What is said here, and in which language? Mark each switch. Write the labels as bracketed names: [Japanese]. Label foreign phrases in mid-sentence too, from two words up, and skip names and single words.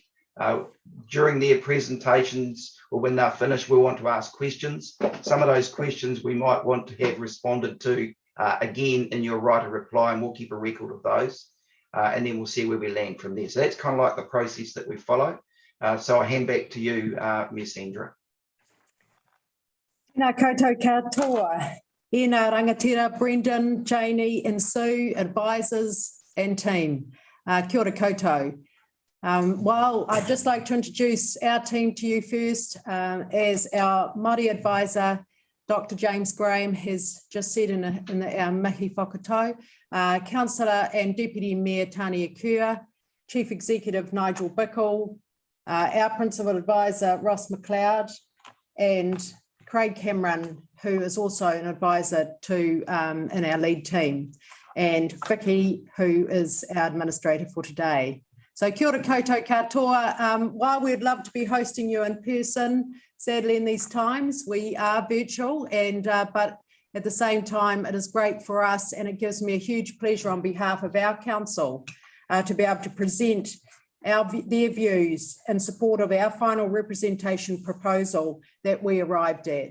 [English] During their presentations or when they're finished, we'll want to ask questions. Some of those questions we might want to have responded to again in your right of reply, and we'll keep a record of those. And then we'll see where we land from there. So that's kind of like the process that we follow. So I'll hand back to you, Ms. Sandra. [Māori] Nā koutou katoa. I nā rangatira, [English] Brendan, Janie and Sue, advisors and team. [Māori] Kia ora koutou. [English] Well, I'd just like to introduce our team to you first. As our Māori advisor, Dr. James Graham has just said in our [Māori] mihi whakatau, [English] Councillor and Deputy Mayor Tania Kua, Chief Executive Nigel Bickle, our Principal Advisor Ross McLeod, and Craig Cameron, who is also an advisor to in our lead team, and Vicky, who is our administrator for today. [Māori] So kia ora koutou katoa. [English] While we'd love to be hosting you in person, sadly in these times we are virtual, and but at the same time it is great for us, and it gives me a huge pleasure on behalf of our council to be able to present their views in support of our final representation proposal that we arrived at.